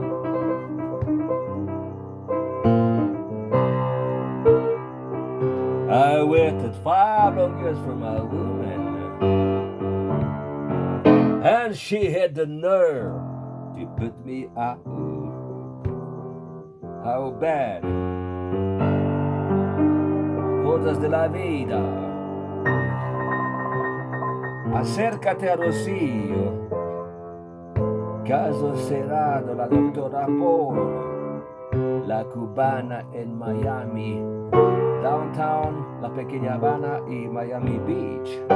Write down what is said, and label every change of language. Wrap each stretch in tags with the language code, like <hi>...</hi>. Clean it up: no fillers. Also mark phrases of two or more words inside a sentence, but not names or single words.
<en>I waited 5 long years for my woman, and she had the nerve to put me out. How bad?</en> <es>Cosas de la vida. Acércate a Rosillo. Caso cerrado, la doctora Paul. La cubana en Miami. Downtown, la pequeña Habana y Miami Beach.</es>